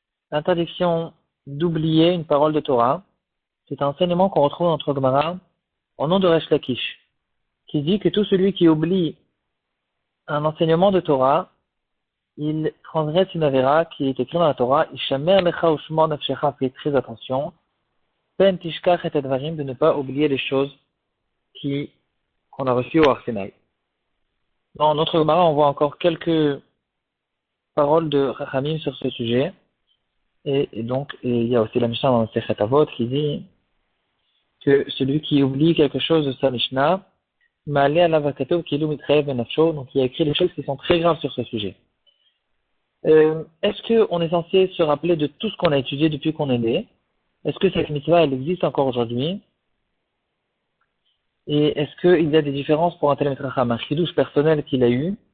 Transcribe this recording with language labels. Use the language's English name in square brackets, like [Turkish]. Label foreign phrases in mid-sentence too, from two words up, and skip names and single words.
[French] l'interdiction d'oublier une parole de Torah. C'est un enseignement qu'on retrouve dans notre Gemara au nom de Resh Lakish, qui dit que tout celui qui oublie un enseignement de Torah, il transgresse une avéra qui est écrite dans la Torah. [Hebrew] השמר לך ושמור נפשך, [French] fais très attention. [Hebrew] פן תשכח את הדברים, [French] de ne pas oublier les choses qu'on a reçues au Har Sinaï. Dans notre Gemara, on voit encore quelques paroles de Chachamim sur ce sujet. Et donc, il y a aussi la Mishnah dans le Sechet Avot qui dit que celui qui oublie quelque chose de sa Mishnah, [Hebrew] מעלה עליו הכתוב כאילו מתחייב בנפשו, [French] donc il a écrit des choses qui sont très graves sur ce sujet. Est-ce qu'on est censé se rappeler de tout ce qu'on a étudié depuis qu'on est né? Est-ce que cette mitzvah, elle existe encore aujourd'hui? Et est-ce qu'il y a des différences pour un tel mitzvah, un chidouche personnel qu'il a eu?